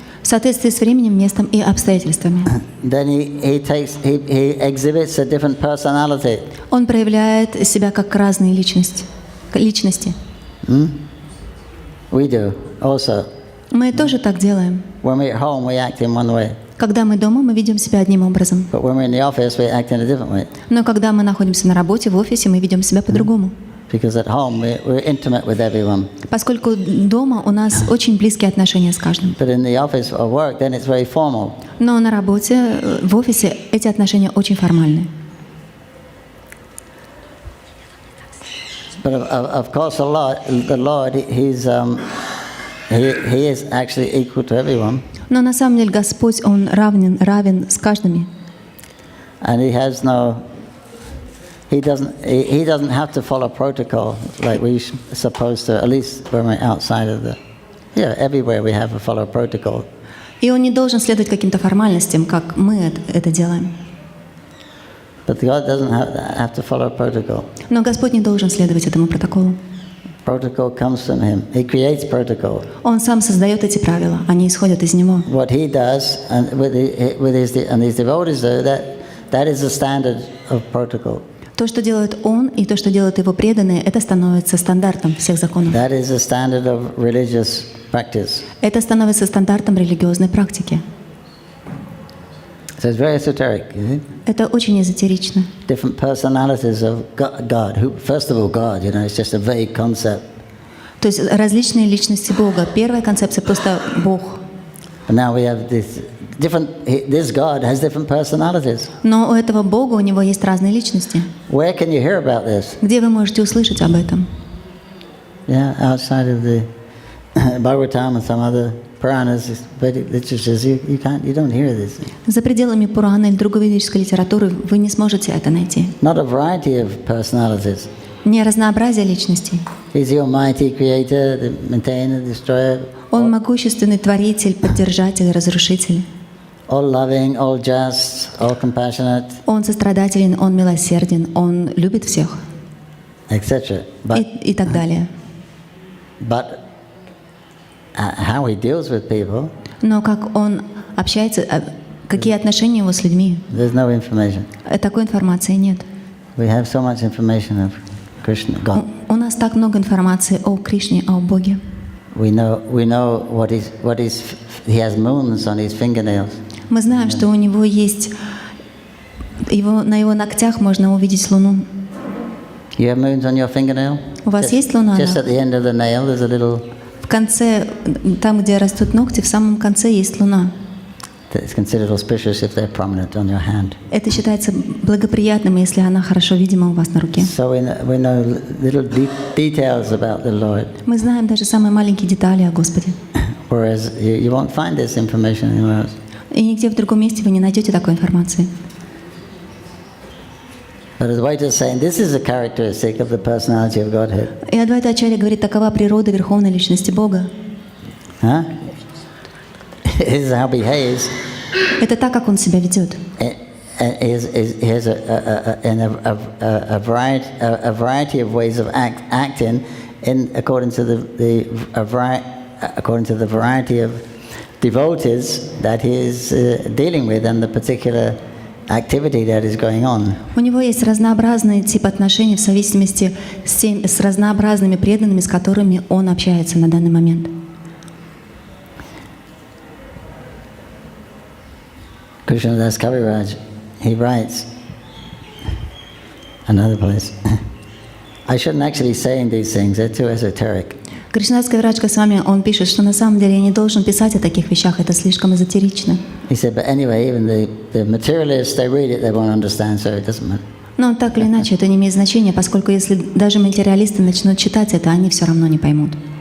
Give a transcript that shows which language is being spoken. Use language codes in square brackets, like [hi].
[ru] В соответствии с временем, местом и обстоятельствами. [en] Then he exhibits a different personality. [ru] Он проявляет себя как разные личности. [en] We do also. [ru] Мы тоже так делаем. [en] When we're at home, we act in one way. [ru] Когда мы дома, мы ведем себя одним образом. [en] But when we're in the office, we act in a different way. [ru] Но когда мы находимся на работе, в офисе, мы ведем себя по-другому. [en] Because at home, we're intimate with everyone. [ru] Поскольку дома у нас очень близкие отношения с каждым. [en] But in the office or work, then it's very formal. [ru] Но на работе, в офисе эти отношения очень формальны. [en] But of course, the Lord, he is actually equal to everyone. [ru] Но на самом деле Господь, Он равен с каждым. [en] And He doesn't have to follow protocol like we're supposed to, at least when we're outside of everywhere we have to follow protocol. [ru] И Он не должен следовать каким-то формальностям, как мы это делаем. [en] But God doesn't have to follow protocol. [ru] Но Господь не должен следовать этому протоколу. [en] Protocol comes from Him. He creates protocol. [ru] Он сам создает эти правила, они исходят из Него. [en] What He does and his devotees do, that is the standard of protocol. [ru] То, что делает Он, и то, что делают Его преданные, это становится стандартом всех законов. [en] That is the standard of religious practice. [ru] Это становится стандартом религиозной практики. [en] So it's very esoteric, isn't it? [ru] Это очень эзотерично. [en] Different personalities of God. First of all, God, it's just a vague concept. [ru] То есть различные личности Бога. Первая концепция просто Бог. [en] And now we have this God has different personalities. [ru] Но у этого Бога у него есть разные личности. [en] Where can you hear about this? [ru] Где вы можете услышать об этом? [en] Yeah, outside of the Bhagavatam and some other Puranas, Vedic literatures, you don't hear this. [ru] За пределами Пурана или другой ведической литературы вы не сможете это найти. [en] Not a variety of personalities. [ru] Не разнообразие личностей. [en] He's the Almighty Creator, the Maintainer, Destroyer. [ru] Он могущественный Творитель, Поддержатель, Разрушитель. [en] All loving, all just, all compassionate. [ru] Он сострадателен, Он милосерден, Он любит всех. [en] Etc. [ru] И так далее. [en] But how he deals with people, [ru] но как Он общается, какие отношения Его с людьми, [en] there's no information. [ru] Такой информации нет. [en] We have so much information of Krishna, God. [ru] У нас так много информации о Кришне, о Боге. [en] We know what he has moons on his fingernails. [ru] Мы знаем, что у него есть, на его ногтях можно увидеть луну. [en] You have moons on your fingernail? [ru] У вас есть луна? [en] Just at the end of the nail, there's a little. [ru] В конце, там, где растут ногти, в самом конце есть луна. [en] It's considered auspicious if they're prominent on your hand. [ru] Это считается благоприятным, если она хорошо видима у вас на руке. [en] So we know little details about the Lord. [ru] Мы знаем даже самые маленькие детали о Господе. [en] Whereas you won't find this information anywhere else. [ru] И нигде в другом месте вы не найдете такой информации. [en] But Advaita is saying this is a characteristic of the personality of Godhead. [ru] И Адвайта-ачарья говорит, такова природа Верховной Личности Бога. [en] Huh? This is how he behaves. [ru] Это так, как Он себя ведет. [en] He has a variety of ways of acting according to the variety of devotees that he is dealing with and the particular activity that is going on. [ru] У него есть разнообразный тип отношений в зависимости с разнообразными преданными, с которыми он общается на данный момент. [en] Krishnadas Kaviraj, he writes another place. I shouldn't actually say these things; they're too esoteric. [ru] Кришнадас Кавирадж Госвами, он пишет, что на самом деле я не должен писать о таких вещах, это слишком эзотерично. [en] He said, but anyway, even the materialists, they read it, they won't understand, so it doesn't matter. [ru] Но так или иначе, это не имеет значения, поскольку если даже материалисты начнут читать это, они все равно не поймут.